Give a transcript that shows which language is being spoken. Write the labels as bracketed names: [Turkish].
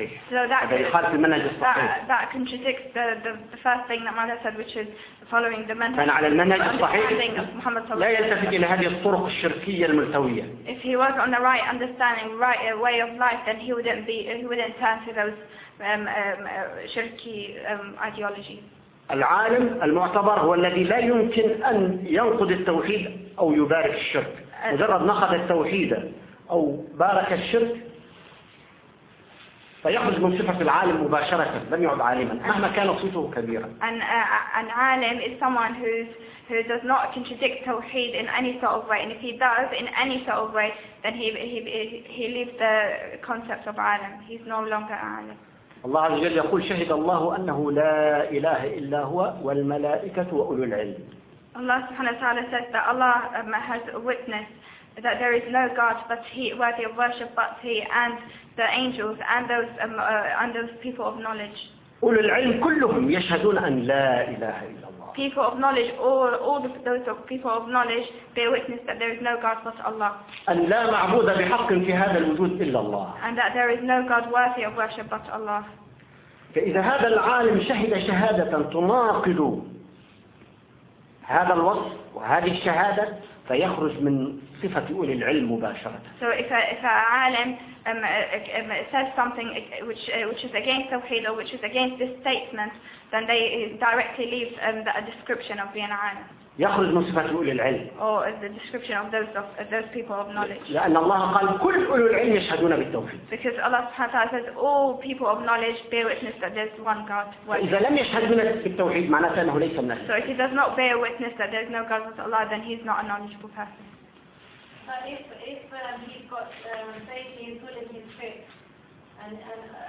[English] That contradicts the first thing that Mala said, which is following the manhaj of Muhammad sallallahu. If he was on the right understanding, right way of life, then he wouldn't turn to those shirky ideologies. [Arabic] العالم المعتبر هو الذي لا يمكن أن ينقض التوحيد أو يبارك الشرك. مجرد نقض التوحيد أو بارك الشرك فيخرج من صفة العالم مباشرة لم يعد عالما مهما كان صوته كبيرا. [English] An alim is someone who does not contradict tawheed in any sort of way, and if he does in any sort of way, then he leaves the concept of alim. He's no longer alim. [Arabic] الله عز وجل يقول شهد الله أنه لا إله إلا هو والملائكة وأولو العلم. الله سبحانه وتعالى [English] says that Allah has witnessed that there is no God but He, worthy of worship but He, and the angels and those people of knowledge. [Arabic] أولو العلم كلهم يشهدون أن لا إله إلا الله. [English] People of knowledge, people of knowledge, they witness that there is no God but Allah. [Arabic] أن لا معبود بحق في هذا الوجود إلا الله. [English] And that there is no God worthy of worship but Allah. [Arabic] فإذا هذا العالم شهد شهادة تناقض هذا الوصف وهذه الشهادة فيخرج من صفة أولي العلم مباشرة. [English] So if a عالم says something which is against توحيد or which is against this statement, then they directly leave the description of being an عالم. [Arabic] يخرج من صفة أولي العلم. [English] Or the description of those people of knowledge. [Arabic] لأن الله قال كل أولي العلم يشهدون بالتوحيد. [English] Because Allah [Arabic] سبحانه وتعالى [English] says all people of knowledge bear witness that there's one God. [Arabic] إذا لم يشهد بالتوحيد معناته أنه ليس من أهل. [English] So if he does not bear witness that there's no God but Allah, then he's not a knowledgeable person. But if he's got faith in full and his faith.